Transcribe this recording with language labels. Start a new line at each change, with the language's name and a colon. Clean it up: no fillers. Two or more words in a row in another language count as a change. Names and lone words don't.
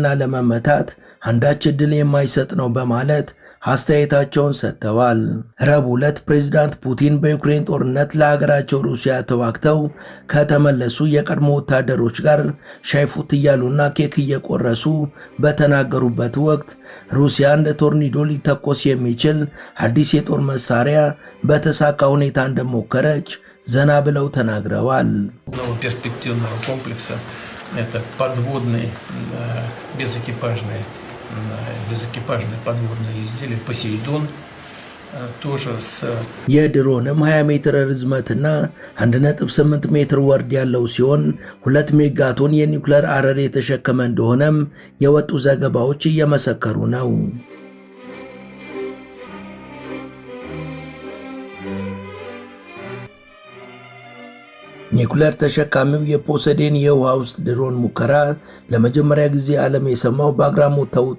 Amharic: ለመመታት አንዳች ዕድል የማይሰጥ ነው በማለት አስተያየታቸውን ሰጥተዋል። ረቡዕ ዕለት ፕሬዝዳንት ፑቲን በዩክሬን ጦርነት ለሀገራቸው ሩሲያ ተዋግተው ከተመለሱ የቀድሞ ወታደሮች ጋር ሻይ ፉት እያሉና ኬክ እየቆረሱ በተናገሩበት ወቅት ሩሲያ እንደ ቶርኒዶ ሊተኮስ የሚችል አዲስ የጦር መሳሪያ በተሳካ ሁኔታ እንደሞከረች ዘና ብለው ተናግረዋል።
Russian: безэкипажные подводные изделия «Посейдон» тоже с...
Amharic: የድሮንም 20 ሜትር ርዝመትና 1.8 ሜትር ወርድ ያለው ሲሆን 2 ሜጋቶን የኒውክሌር አረር የተሸከመ እንደሆነም የወጡ ዘገባዎች እየመሰከሩ ነው። ኒውክሌር ተሸካሚው የፖሴይዶን የውሃ ውስጥ ድሮን ሙከራ ለመጀመሪያ ጊዜ ዓለም የሰማው በአግራሞት ተውጦ